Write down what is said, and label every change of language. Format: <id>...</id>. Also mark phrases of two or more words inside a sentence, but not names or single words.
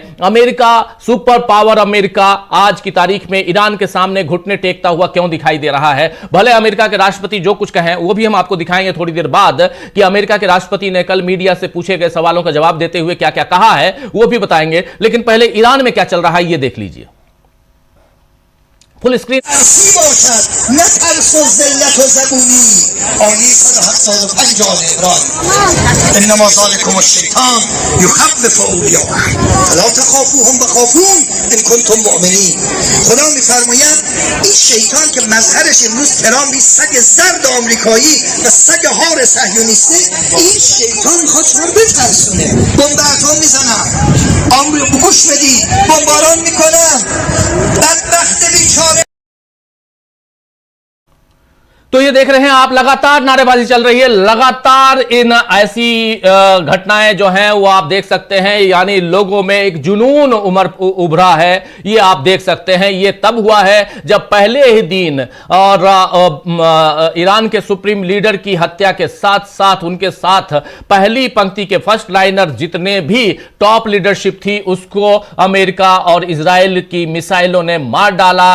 <hi>अमेरिका,</hi> <en>super power</en> <hi>अमेरिका आज की तारीख में ईरान के सामने घुटने टेकता हुआ क्यों दिखाई दे रहा है। भले अमेरिका के राष्ट्रपति जो कुछ कहें वो भी हम आपको दिखाएंगे थोड़ी देर बाद कि अमेरिका के राष्ट्रपति ने कल मीडिया से पूछे गए सवालों का जवाब देते हुए क्या क्या कहा है वो भी बताएंगे, लेकिन पहले ईरान में क्या चल रहा है ये देख लीजिए</hi> <en>full screen.</en> <fa>نترس و ذلت و زبونی آیه 175 آل عمران</fa> <ar>انما ذلكم الشیطان یخوف اولیاءه فلا تخافوهم وخافون ان کنتم مؤمنین.</ar> <fa>خدا میفرماید این شیطان که مظهرش امروز ترامپ سگ زرد آمریکایی و سگ هار صهیونیسته، این شیطان میخواد شما رو بترسونه، بمب اتم میزنن، آمریکا گوش بدید، بمباران میکنن، بدبخت بیچاره.</fa> <hi>तो ये देख रहे हैं आप, लगातार नारेबाजी चल रही है, लगातार इन ऐसी घटनाएं जो हैं वो आप देख सकते हैं, यानी लोगों में एक जुनून उभरा है, ये आप देख सकते हैं। ये तब हुआ है जब पहले ही दिन और ईरान के</hi> <en>supreme leader</en> <hi>की हत्या के साथ साथ उनके साथ पहली पंक्ति के</hi> <en>first liner</en> <hi>जितने भी</hi> <en>top leadership</en> <hi>थी उसको अमेरिका और इजराइल की मिसाइलों ने मार डाला।</hi>